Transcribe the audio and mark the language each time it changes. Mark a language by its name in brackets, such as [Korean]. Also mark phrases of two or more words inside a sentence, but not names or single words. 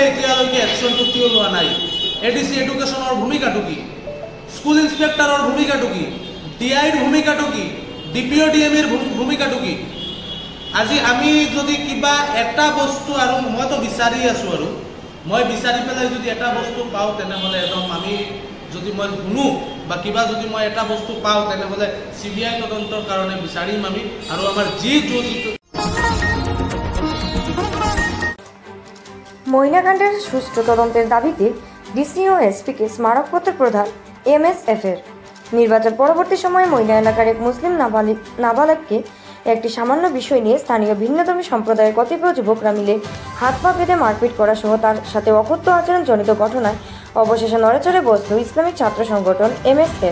[Assamese] এতিয়ালৈকে একশ্যনটো কিয় লোৱা নাই [English] ADC Education [Assamese] ভূমিকাটো কি [English] school inspector [Assamese] ভূমিকাটো কি ডিআইৰ ভূমিকাটো কি ডিপিঅ ডিএমএৰ ভূমিকাটো কি আজি আমি যদি কিবা এটা বস্তু আৰু মইতো বিচাৰি আছোঁ আৰু মই বিচাৰি পেলাই যদি এটা বস্তু পাওঁ তেনেহ'লে একদম আমি যদি মই শুনো বা কিবা যদি মই এটা বস্তু পাওঁ তেনেহ'লে CBI তদন্তৰ কাৰণে বিচাৰিম আমি আৰু আমাৰ যি [Bangla] ময়নাকাণ্ডের সুষ্ঠু তদন্তের দাবিতে ডিসি ও এসপিকে স্মারকপত্র প্রদান MSF-এর নির্বাচন পরবর্তী সময়ে ময়না এলাকার এক মুসলিম নাবালককে একটি সামান্য বিষয় নিয়ে স্থানীয় ভিন্নধর্মী সম্প্রদায়ের কতিপয় যুবকরা মিলে হাত পা বেঁধে মারপিট করা সহ তার সাথে অকথ্য আচরণজনিত ঘটনায় অবশেষে নড়েচড়ে বসল ইসলামিক ছাত্র সংগঠন MSF।